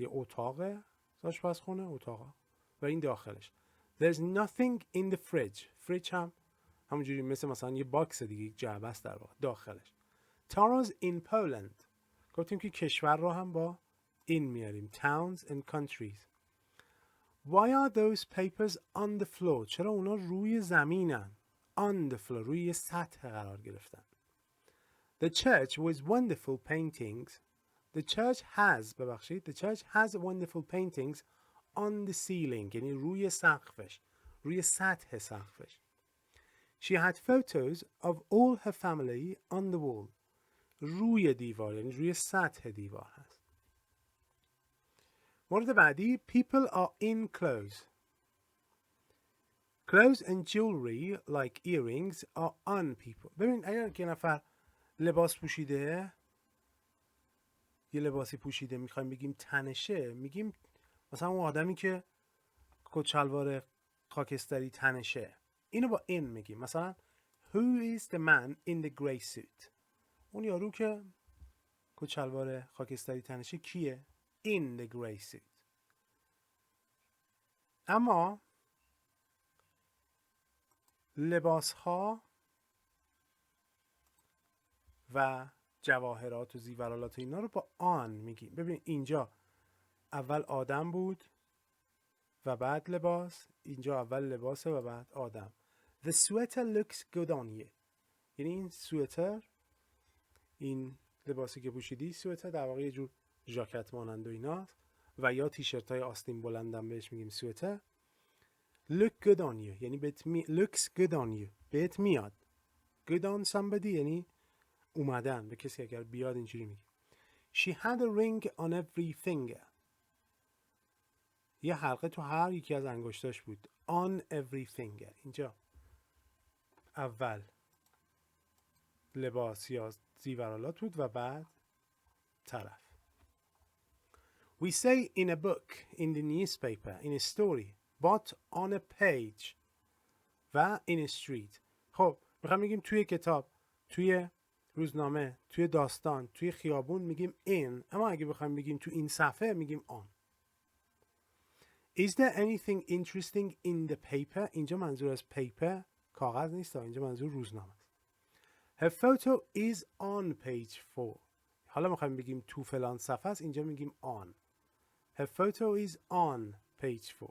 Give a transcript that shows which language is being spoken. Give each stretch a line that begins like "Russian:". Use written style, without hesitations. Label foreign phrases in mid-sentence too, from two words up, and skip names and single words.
Persian: یه اتاق آشپزخونه اتاق و این داخلش.
English: There's nothing in the fridge.
Persian: fridge هم همونجوری مثلا یه باکس دیگه یک جعبه است در واقع داخلش.
English: Tara's in Poland.
Persian: گفتیم که کشور رو هم با این میاریم.
English: Towns and countries. Why are those papers on the floor?
Persian: چرا اونا روی زمینن؟
English: On the floor
Persian: روی سطح قرار گرفتن.
English: The church was wonderful paintings. The church has wonderful paintings on the ceiling.
Persian: یعنی روی سقفش روی سطح سقفش.
English: She had photos of all her family on the wall.
Persian: روی دیوار، یعنی روی سطح دیوار هست. مورد بعدی
English: people are in clothes. Clothes and jewelry like earrings are on people.
Persian: ببین اگر که نفر لباس پوشیده، یه لباسی پوشیده میخوایم بگیم تنشه، میگیم مثلا اون آدمی که کچلوار خاکستری تنشه، اینو با in میگیم.
English: مثلا who is the man in the grey suit؟
Persian: اون یارو که کچلوار خاکستری تنشه کیه؟
English: in the grey suit.
Persian: اما لباس ها و جواهرات و زیورالات و اینا رو با آن میگیم. ببین اینجا اول آدم بود و بعد لباس، اینجا اول لباسه و بعد آدم.
English: The sweater looks good on you.
Persian: یعنی این سوئتر، این لباسی که پوشیدی، سوئتر در واقع یه جور ژاکت مانند و ایناست و یا تیشرت های آستین بلندم بهش میگیم سوئتر.
English: Look good on you یعنی looks good on you
Persian: بهت میاد.
English: Good on somebody
Persian: یعنی اومدن به کسی اگر بیاد اینجوری میگیم.
English: She had a ring on every finger.
Persian: یه حلقه تو هر یکی از انگشتاش بود.
English: On every finger.
Persian: اینجا اول لباس یا زیورالات بود و بعد طرف.
English: We say in a book, in the newspaper, in a story, but on a page و in a street.
Persian: خب میخوام بگیم توی کتاب، توی روزنامه، توی داستان، توی خیابون میگیم in، اما اگه بخوایم بگیم تو این صفحه میگیم on.
English: Is there anything interesting in the paper؟
Persian: اینجا منظور از paper کاغذ نیست، اینجا منظور روزنامه است.
English: Her photo is on page 4.
Persian: حالا میخوایم بگیم تو فلان صفحه است، اینجا میگیم on.
English: Her photo is on page 4.